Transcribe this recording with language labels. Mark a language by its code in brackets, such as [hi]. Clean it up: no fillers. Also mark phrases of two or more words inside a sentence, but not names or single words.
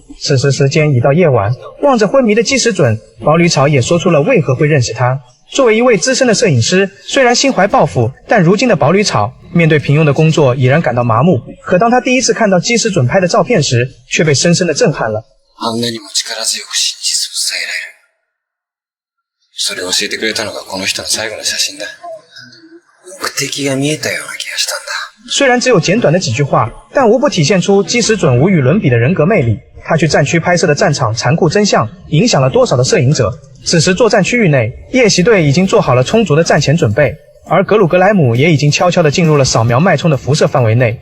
[zh] 此时时间已到夜晚，望着昏迷的基石准，堡垒草也说出了为何会认识他。作为一位资深的摄影师，虽然心怀抱负，但如今的堡垒草面对平庸的工作已然感到麻木。可当他第一次看到基石准拍的照片时，却被深深的震撼了。 [ja] あんなにも力強く真実を伝えられる。それを教えてくれたのがこの人の最後の写真だ。目的が見えたような気がしたんだ。 [zh] 虽然只有简短的几句话，但无不体现出基石准无与伦比的人格魅力。他去战区拍摄的战场残酷真相，影响了多少的摄影者？此时作战区域内，夜袭队已经做好了充足的战前准备，而格鲁格莱姆也已经悄悄地进入了扫描脉冲的辐射范围内。